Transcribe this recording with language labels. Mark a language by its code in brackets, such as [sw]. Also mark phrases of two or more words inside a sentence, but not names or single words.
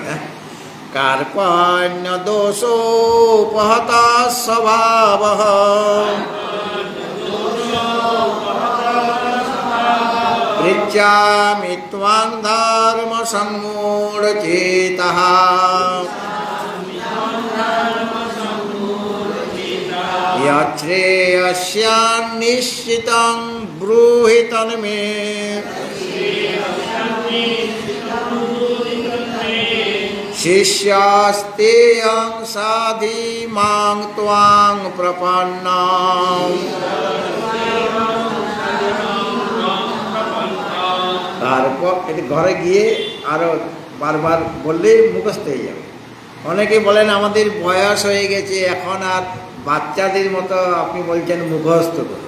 [sa] হ্যাঁ, কার্পণ্য দোষোপহতা স্বভাবঃ পৃচ্ছামি ত্বাং ধর্ম সম্মূঢ়চেতঃ। यच्छ्रेयस्यान्निश्चितं ब्रूहि तन्मे। शिष्यास्तेऽहं साधि मां त्वां प्रपन्ना। [bn] তারপর এটি ঘরে গিয়ে আরো বারবার বললে মুখস্থ হয়ে যাবে। অনেকে বলেন আমাদের বয়স হয়ে গেছে, এখন আর বাচ্চাদের মতো আপনি বলছেন মুখস্থ করুন।